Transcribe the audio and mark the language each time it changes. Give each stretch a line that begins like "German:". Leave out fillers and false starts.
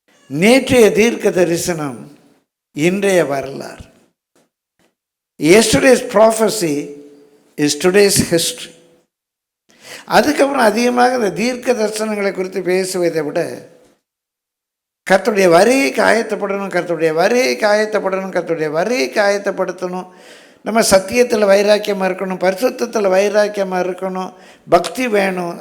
Tamil: நேற்றைய தீர்க்க தரிசனம் இன்றைய வரலாறு.
English: Yesterday's prophecy is today's history.
Tamil: அதுக்கப்புறம் அதிகமாக இந்த தீர்க்க தரிசனங்களை குறித்து பேசுவதை விட கர்த்தருடைய வருகைக்கு ஆயத்தப்படணும், கர்த்தருடைய வருகைக்கு ஆயத்தப்படணும், கர்த்தருடைய வருகைக்கு ஆயத்தப்படுத்தணும். நம்ம சத்தியத்தில் வைராக்கியமாக இருக்கணும், பரிசுத்தத்தில் வைராக்கியமாக இருக்கணும், பக்தி வேணும்.